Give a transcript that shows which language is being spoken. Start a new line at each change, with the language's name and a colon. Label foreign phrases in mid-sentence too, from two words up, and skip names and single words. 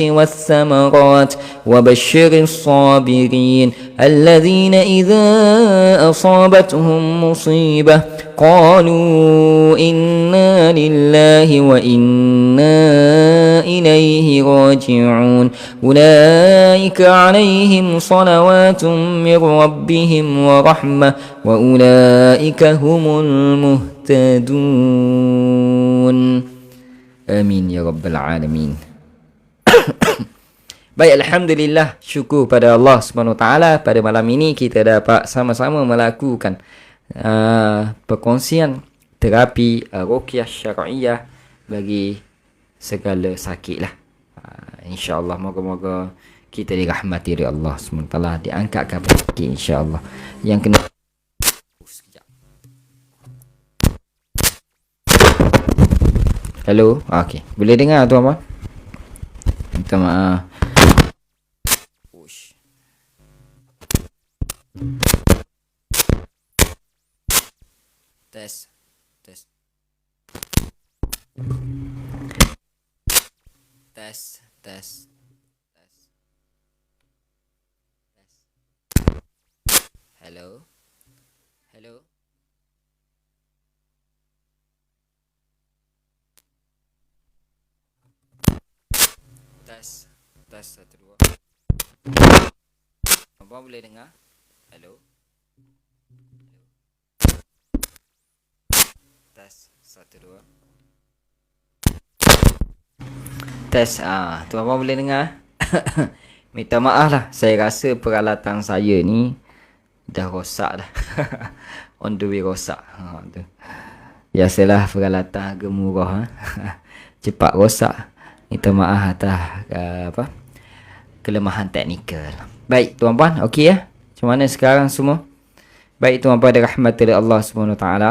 Arabic: والثمرات وبشر الصابرين الذين إذا أصابتهم مصيبة قالوا إنا لله وإنا إليه راجعون أولئك عليهم صلوات من ربهم ورحمة وأولئك هم المهتدون آمين يا رب العالمين.
Malay: Baik, Alhamdulillah, syukur pada Allah SWT. Pada malam ini kita dapat sama-sama melakukan perkongsian terapi ruqyah syar'iyah bagi segala sakit lah. InsyaAllah moga-moga kita dirahmati oleh Allah SWT, diangkatkan penyakit insyaAllah. Yang kena Hello, okey, boleh dengar tu apa? Minta maaf. Tes. Tes. Tes. Tes. Tes. Tes. Hello. Hello. Tes. Tes 1 2. Abang boleh dengar? Hello. Tes 1 2. Tes. Tu abang boleh dengar? Minta maaf lah, saya rasa peralatan saya ni dah rosak dah.
English: On the way
Malay: rosak. Tu. Biasalah peralatan harga murah cepat rosak. Minta maaf atas kelemahan teknikal. Baik tuan-puan, okey ya? Macam mana sekarang semua? Baik tuan-puan, dirahmati Allah SWT.